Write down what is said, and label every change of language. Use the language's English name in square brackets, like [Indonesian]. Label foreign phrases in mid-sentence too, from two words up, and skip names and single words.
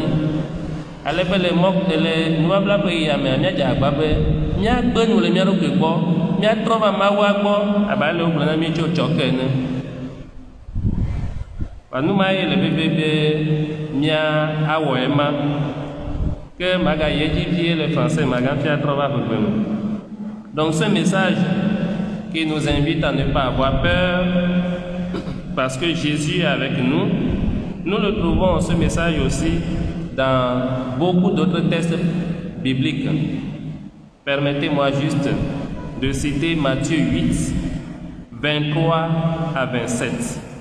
[Ewe] Ale be le nubabla ƒe ɣia mea míadze agba be míagbe nu le mía ɖokui gbɔ, míatrɔ va Mawua gbɔ abe ale wogblɔ na mi tso tsɔke ene. Nu ma ye le bebe be mía awɔ ema. Que magayi edzi vie le français magafia trɔ va ƒegbe me. [French] Donc ce message qui nous invite à ne pas avoir peur parce que Jésus est avec nous, nous le trouvons ce message aussi dans beaucoup d'autres textes bibliques. Permettez-moi juste de citer Matthieu 8, 23 à 27.